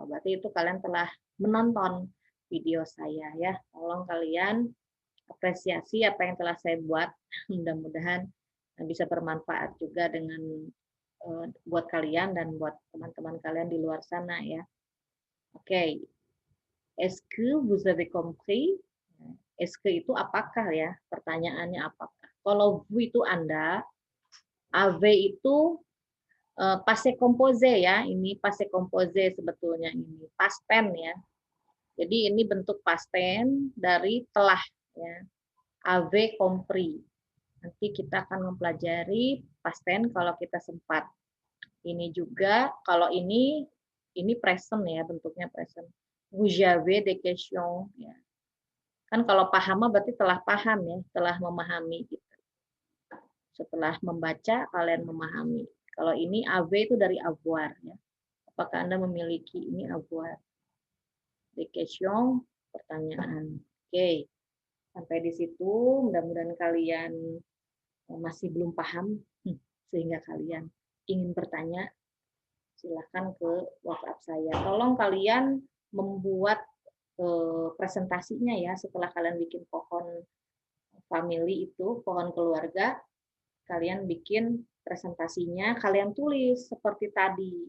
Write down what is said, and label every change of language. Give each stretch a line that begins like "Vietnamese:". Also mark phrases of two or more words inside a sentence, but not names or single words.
Indonesian: Berarti itu kalian telah menonton video saya ya. Tolong kalian apresiasi apa yang telah saya buat. Mudah-mudahan bisa bermanfaat juga dengan buat kalian dan buat teman-teman kalian di luar sana ya. Oke.
French: Est-ce que vous avez compris? Est-ce que
Indonesian: itu apakah ya? Pertanyaannya apakah? Kalau vous itu Anda, AV itu
French: passé composé
Indonesian: ya. Ini
French: passé composé
Indonesian: sebetulnya ini.
English: Past tense
Indonesian: ya. Jadi ini bentuk
English: past tense
Indonesian: dari telah ya.
French: AV compris.
Indonesian: Nanti kita akan mempelajari
English: past tense
Indonesian: kalau kita sempat. Ini juga kalau ini present ya, bentuknya present.
French: Vous avez des questions ya.
Indonesian: Kan kalau paham berarti telah paham ya, telah memahami gitu. Setelah membaca kalian memahami. Kalau ini AV itu dari avoir ya. Apakah Anda memiliki ini avoir?
French: Des questions,
Indonesian: pertanyaan. Oke. Sampai di situ mudah-mudahan kalian masih belum paham sehingga kalian ingin bertanya, silakan ke WhatsApp saya. Tolong kalian membuat presentasinya ya setelah kalian bikin pohon family itu, pohon keluarga, kalian bikin presentasinya, kalian tulis seperti tadi.